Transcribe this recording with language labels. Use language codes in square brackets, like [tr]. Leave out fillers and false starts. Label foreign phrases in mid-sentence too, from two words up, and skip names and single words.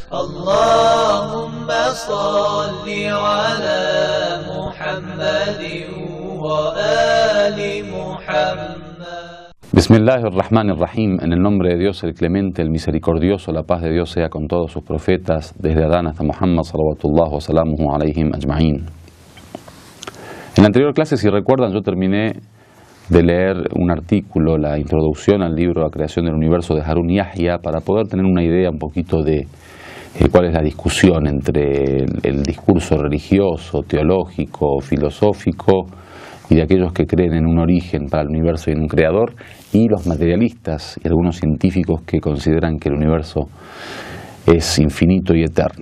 [ar] اللهم صل على محمد وآل محمد. بسم الله الرحمن الرحيم. [es] En el nombre de Dios, el clemente, el misericordioso, la paz de Dios sea con todos sus profetas, desde Adán hasta Muhammad, [ar] صلوات الله وسلامه عليهم أجمعين. [es] En la anterior clase, si recuerdan, yo terminé de leer un artículo, la introducción al libro La creación del universo de Harun Yahya, para poder tener una idea un poquito de cuál es la discusión entre el discurso religioso, teológico, filosófico y de aquellos que creen en un origen para el universo y en un creador, y los materialistas y algunos científicos que consideran que el universo es infinito y eterno.